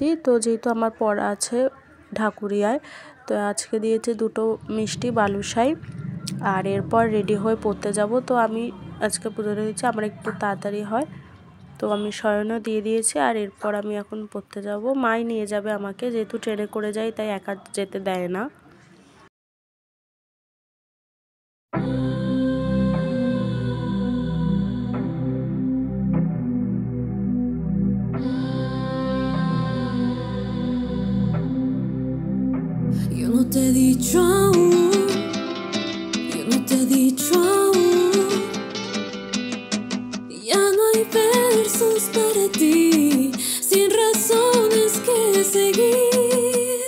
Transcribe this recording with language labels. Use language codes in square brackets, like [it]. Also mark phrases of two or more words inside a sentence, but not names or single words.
[bn] তো যেহেতু আমার পড়া আছে ঢাকুরিয়ায়, তো আজকে দিয়েছে 2টো মিষ্টি বালুশাই। আর এরপর রেডি হয়ে পড়তে যাব। তো আমি আজকে পুজোটা দিচ্ছি, আমার একটু তাড়াতাড়ি হয়, তো আমি শয়নও দিয়ে দিয়েছি। আর এরপর আমি এখন পড়তে যাব। মাই নিয়ে যাবে আমাকে, যেহেতু ট্রেনে করে যাই তাই একা যেতে দেয় না। [es] Yo no te he dicho aún, yo no te he dicho aún, ya no hay versos para ti, sin razones que seguir.